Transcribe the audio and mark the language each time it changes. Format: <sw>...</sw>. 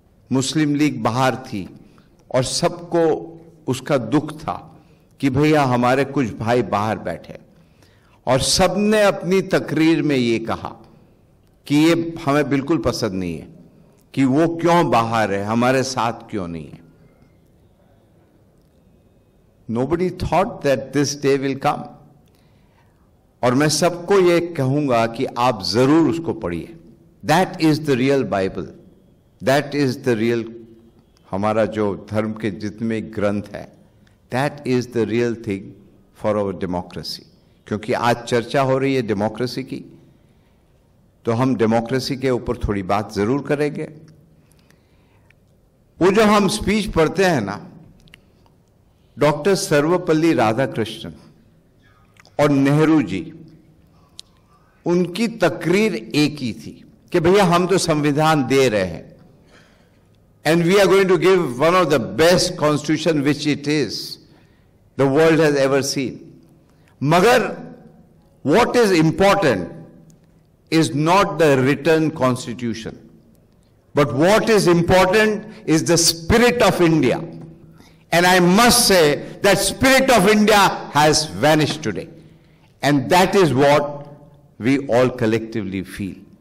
<hi>मुस्लिम league बाहर थी और सबको उसका दुख था कि भैया हमारे कुछ भाई बाहर बैठे, और सबने अपनी तकरीर में ये कहा कि ये हमें बिल्कुल पसंद नहीं है कि वो क्यों बाहर है, हमारे साथ क्यों नहीं है।</hi> <en>Nobody thought that this day will come।</en> <hi>और मैं सबको ये कहूंगा कि आप जरूर उसको पढ़िए।</hi> <en>that is the real Bible, that is the real,</en> <hi>हमारा जो धर्म के जितने ग्रंथ है,</hi> <en>That is the real thing for our democracy.</en> <hi>क्योंकि आज चर्चा हो रही है डेमोक्रेसी की, तो हम डेमोक्रेसी के ऊपर थोड़ी बात जरूर करेंगे। वो जो हम स्पीच पढ़ते हैं ना, डॉक्टर सर्वपल्ली राधाकृष्णन और नेहरू जी, उनकी तकरीर एक ही थी कि भैया हम तो संविधान दे रहे हैं,</hi> <en>And we are going to give one of the best constitution which it is the world has ever seen. मगर what is important is not the written constitution, but what is important is the spirit of India. And I must say that spirit of India has vanished today, and that is what we all collectively feel.</en>